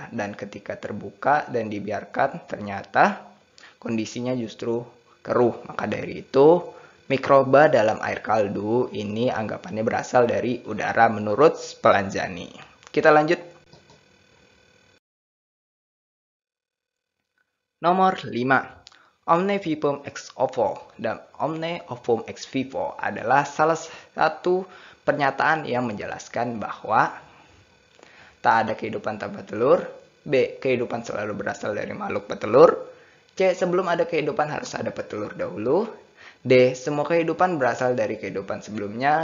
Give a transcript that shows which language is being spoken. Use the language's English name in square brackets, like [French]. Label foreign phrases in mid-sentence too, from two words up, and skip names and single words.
[Indonesian] Dan ketika terbuka dan dibiarkan, ternyata kondisinya justru keruh. Maka dari itu, mikroba dalam air kaldu ini anggapannya berasal dari udara menurut Spallanzani. Kita lanjut. Nomor 5. [Latin] Omne vivum ex ovo [Indonesian] dan [Latin] omne ovum ex vivo [Indonesian] adalah salah satu pernyataan yang menjelaskan bahwa tak ada kehidupan tanpa telur. B. Kehidupan selalu berasal dari makhluk petelur. C. Sebelum ada kehidupan harus ada petelur dahulu. D. Semua kehidupan berasal dari kehidupan sebelumnya.